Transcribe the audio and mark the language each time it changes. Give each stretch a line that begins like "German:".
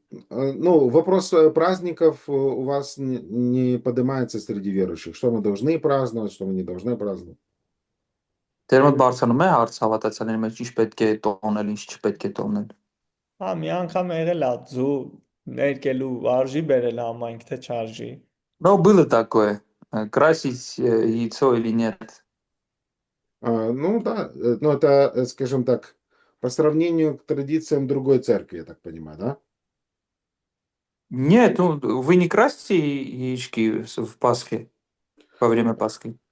Russian: Ну, вопрос праздников у вас не поднимается среди верующих. Что мы должны праздновать, что мы не должны праздновать?
Armenian: Ձեր մոտ բարձրանում է հարց հավատացյալների մեջ ինչ պետք է տոնել, ինչ չպետք է տոնել։ Հա, մի անգամ եղել է ձու ներկելու արժի բերել համայնք թե չարժի։
Russian: Но было такое. Красить яйцо или нет. Ну да, ну это, скажем так, по сравнению к традициям другой церкви, я так понимаю, да? Нет, ну вы не красите яички в Пасхе, во время Пасхи.